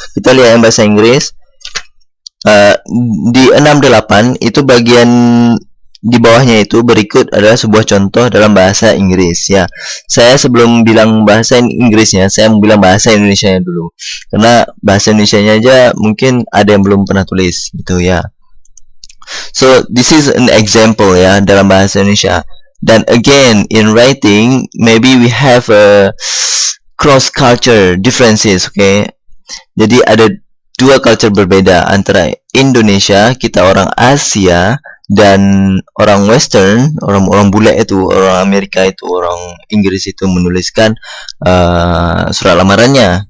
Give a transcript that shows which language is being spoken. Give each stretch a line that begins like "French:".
Indonesian: Kita lihat yang bahasa Inggris. Di 68 itu bagian di bawahnya itu berikut adalah sebuah contoh dalam bahasa Inggris ya. Saya sebelum bilang bahasa Inggrisnya, saya mau bilang bahasa Indonesianya dulu. Karena bahasa Indonesianya aja mungkin ada yang belum pernah tulis gitu ya.
English: So this is an example
Indonesian: ya dalam bahasa Indonesia.
English: Dan again in writing maybe we have a cross culture differences, okay?
Indonesian: Jadi ada dua culture berbeda antara Indonesia, kita orang Asia, dan orang Western, orang bule itu, orang Amerika itu, orang Inggris itu menuliskan surat lamarannya.